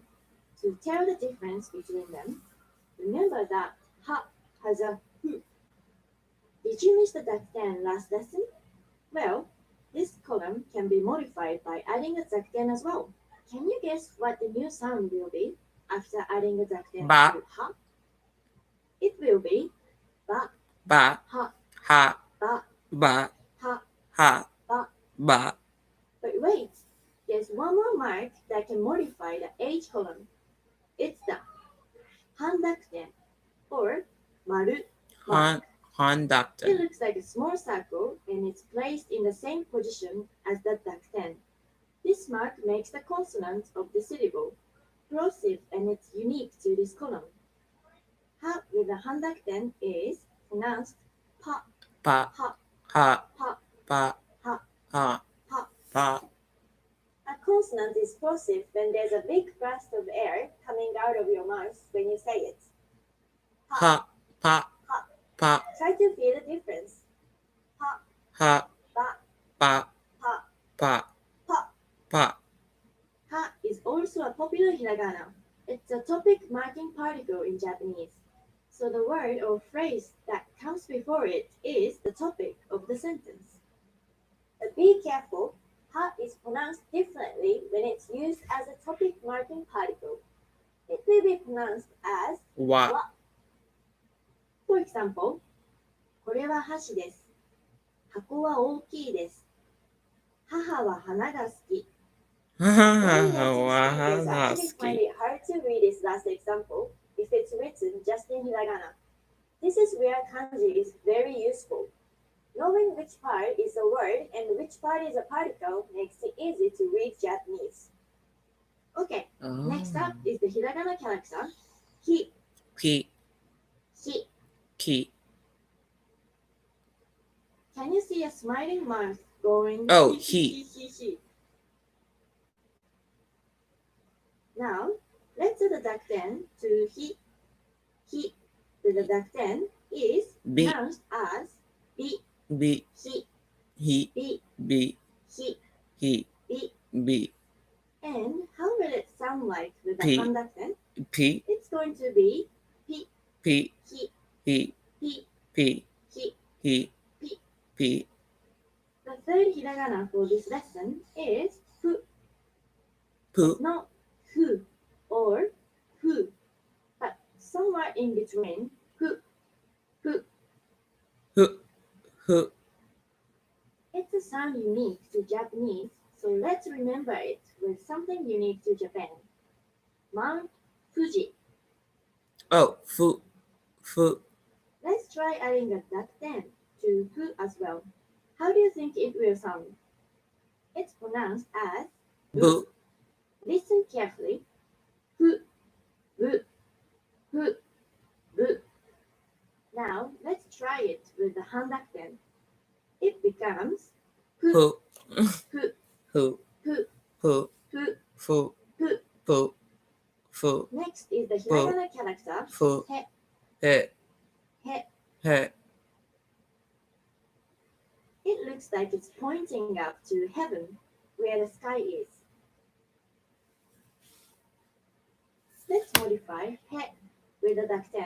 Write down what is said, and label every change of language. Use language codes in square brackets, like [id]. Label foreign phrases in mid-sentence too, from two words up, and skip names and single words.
[en] To tell the difference between them, remember that ha has a hu. Did you miss the dakten last lesson? Well, this column can be modified by adding a dakten as well. Can you guess what the new sound will be after adding a dakten Ba. to ha? It will be ba, Ba. ha, Ha. ba, Ba. ha, Ha. ba. Ba. But wait, there's one more mark that can modify the H column. It's the handakten, or maru mark. Han. It Doctor. looks like a small circle and it's placed in the same position as the dakten. This mark makes the consonant of the syllable plosive and it's unique to this column. Ha with the handakten is pronounced pa, Pa. ha, Ha. pa, Pa. ha, Ha. pa. Pa. A consonant is plosive when there's a big burst of air coming out of your mouth when you say it. Ha. Pa. Ha. Pa. Try to feel the difference. Ha, Ha. ba, Pa. pa, Pa. pa. Pa. Ha is also a popular hiragana. It's a topic marking particle in Japanese. So the word or phrase that comes before it is the topic of the sentence. But be careful, ha is pronounced differently when it's used as a topic marking particle. It will be pronounced as Wa. wa. For example, [ja] これは箸です。箱は大きいです 母は花が好き [en] When you notice students actually find it hard to read this last example if it's written just in hiragana. This is where kanji is very useful. Knowing which part is a word and which part is a particle makes it easy to read Japanese. Okay, next up is the hiragana character hi. Ki. Hi. Ki. Can you see a smiling mouth going? Oh, hi. Now, let's do the dakten to hi. Hi. The dakten is Bi. pronounced as bi, Bi. hi, He. bi, Bi. hi, He. bi. Bi. And how will it sound like with the Pi. handakten? P. It's going to be pi, P. hi, He. pi, P. hi. He. Pi. P. The third hiragana for this lesson is fu, Pu. not hu or fu, but somewhere in between hu, hu. Hu. Hu. It's a sound unique to Japanese, so let's remember it with something unique to Japan. Mount Fuji. Oh. Fu. Fu. Let's try adding a dakten to fu as well. How do you think it will sound? It's pronounced as Bu. Listen carefully. Fu, bu, fu, bu. Now let's try it with the handakten. It becomes fu, Hu. fu, Hu. fu, Fu. fu, Fu. fu. Fu. Fu. Next is the hiragana character Fu. he, He. he. He. It looks like it's pointing up to heaven, where the sky is. Let's modify he with the dakten.